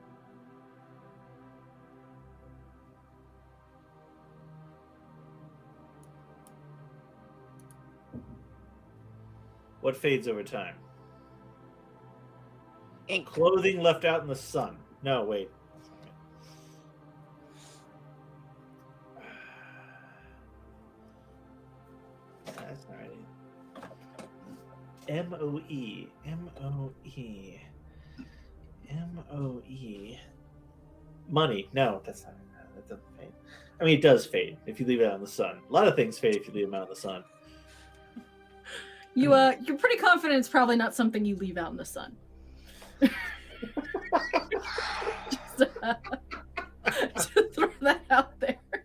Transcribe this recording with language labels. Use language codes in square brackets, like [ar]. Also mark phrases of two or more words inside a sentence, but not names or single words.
[en] What fades over time? Ink. Clothing left out in the sun. No, wait. That's not right. M-O-E. M-O-E. M-O-E. Money. No, that's not. That doesn't fade. I mean, it does fade if you leave it out in the sun. A lot of things fade if you leave them out in the sun. You're pretty confident it's probably not something you leave out in the sun. Just throw that out there.